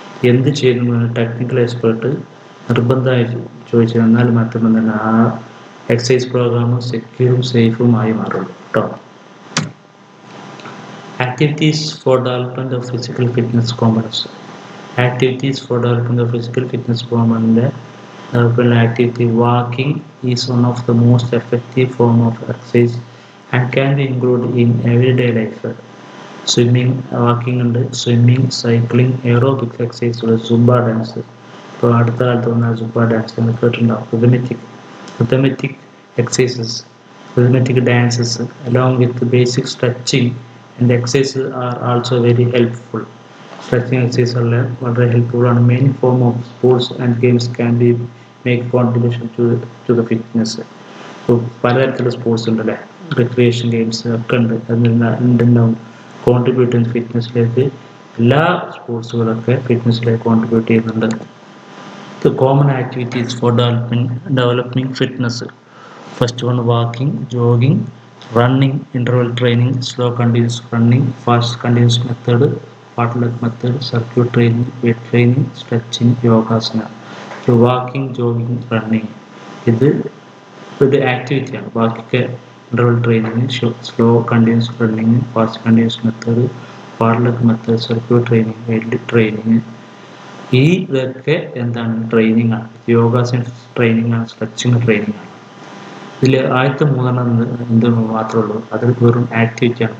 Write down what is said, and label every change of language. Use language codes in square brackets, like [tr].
[ml] എന്ത് ചെയ്യുന്നു technical expert നിർബന്ധമായി ചോദിച്ചു തന്നാൽ മാത്രമേ തന്നെ ആ എക്സസൈസ് പ്രോഗ്രാം സെക്യൂറും സേഫുമായി മാറുള്ളൂ കേട്ടോ. [en] Activities for development of physical fitness components. Activities for development of physical fitness component development activity. Walking is one of the most effective form of exercise and can be included in everyday life. [ml] Swimming, walking ഉണ്ട്, swimming, cycling, aerobic എക്സസൈസുകൾ, Zumba dance. ഇപ്പോൾ അടുത്ത കാലത്ത് വന്ന Zumba dance എന്ന് കേട്ടിട്ടുണ്ടാവും. [en] rhythmic exercises, rhythmic dances along with basic stretching and exercises are also very helpful. Stretching exercises are very helpful and many form of sports and games can be make contribution to the fitness. [ml] ഇപ്പോൾ പലതരത്തിലുള്ള sports ഉണ്ടല്ലേ, recreation games ഒക്കെ ഉണ്ട്. അതുണ്ടാവും contribute ചെയ്യുന്ന ഫിറ്റ്നസ്സിലേക്ക്. എല്ലാ സ്പോർട്സുകളൊക്കെ ഫിറ്റ്നസ്സിലേക്ക് contribute ചെയ്യുന്നുണ്ട്. [en] The common activities for developing fitness. First one, walking, jogging, running, interval training, slow continuous running, fast continuous method, fartlek method, circuit training, weight training, stretching, yogasana. [ml] So walking, jogging, running ഇത് ഒരു ആക്ടിവിറ്റിയാണ്. ബാക്കിയൊക്കെ interval training, slow continuous running, fast continuous method, fartlek method, circuit training, wait training. ഈ ഇതൊക്കെ എന്താണ് training ആണ്. യോഗാസന training ആണ്, stretching training ആണ്. ഇതിൽ ആദ്യത്തെ 3 എന്ത് മാത്രമേ ഉള്ളൂ, അത് വെറും ആക്ടിവിറ്റിയാണ്.